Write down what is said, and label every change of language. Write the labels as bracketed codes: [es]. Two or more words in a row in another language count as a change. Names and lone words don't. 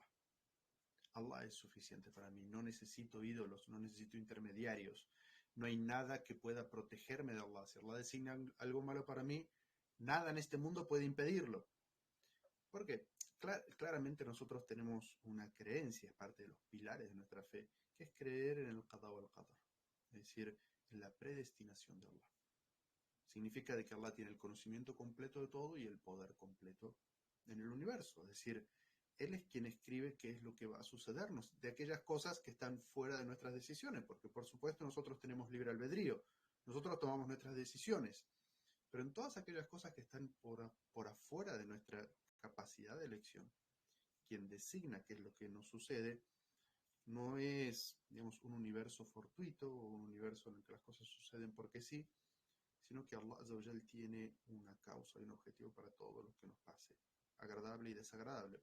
[es] Allah es suficiente para mí, no necesito ídolos, no necesito intermediarios, no hay nada que pueda protegerme de Allah. Si Allah designa algo malo para mí, nada en este mundo puede impedirlo. Porque claramente nosotros tenemos una creencia, es parte de los pilares de nuestra fe, que es creer en el [ar] القضاء والقدر, [es] es decir, en la predestinación de Allah. Significa de que Allah tiene el conocimiento completo de todo y el poder completo en el universo. Es decir, Él es quien escribe qué es lo que va a sucedernos, de aquellas cosas que están fuera de nuestras decisiones, porque por supuesto nosotros tenemos libre albedrío, nosotros tomamos nuestras decisiones, pero en todas aquellas cosas que están por afuera de nuestra capacidad de elección, quien designa qué es lo que nos sucede, no es, digamos, un universo fortuito o un universo en el que las cosas suceden porque sí, sino que Allah [ar] عز وجل [es] tiene una causa y un objetivo para todo lo que nos pase, agradable y desagradable.